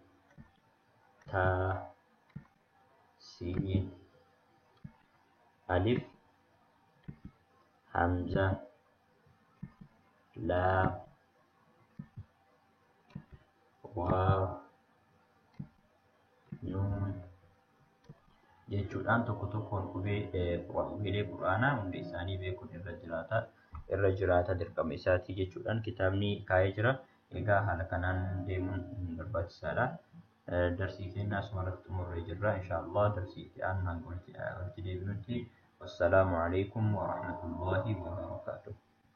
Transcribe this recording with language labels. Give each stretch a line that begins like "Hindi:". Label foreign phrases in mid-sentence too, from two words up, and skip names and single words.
Arabic: تا سين ألف همزة لا واو نون
Oromo: jechuudhaan tokko tokkoon qubeelee quraanaa hundi isaanii beekuun irra jiraata dirqama isaatii jechuudhaan kitaabni kaa'ee jira. Egaa haala kanaan deemuun barbaachisaadha. Darsii keenya asumarratti xumurree jirra. Inshaallah darsii itti aanu hanga walitti deebinutti.
Arabic: والسلام عليكم ورحمة الله وبركاته.